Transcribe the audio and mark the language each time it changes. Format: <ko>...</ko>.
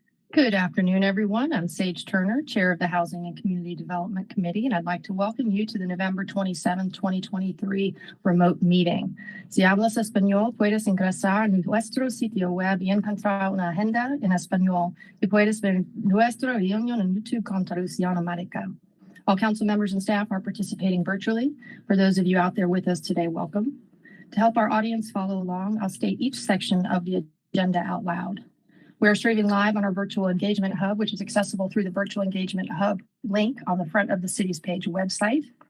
<en>Good afternoon, everyone. I'm Sage Turner, Chair of the Housing and Community Development Committee, and I'd like to welcome you to the November 27, 2023 remote meeting.</en> <es>Si hablas español, puedes ingresar a nuestro sitio web y encontrar una agenda en español y puedes ver nuestra reunión en YouTube con traducción automática.</es> <en>All council members and staff are participating virtually. For those of you out there with us today, welcome. To help our audience follow along, I'll state each section of the agenda out loud. We're streaming live on our Virtual Engagement Hub, which is accessible through the Virtual Engagement Hub link on the front of the city's page website.</en>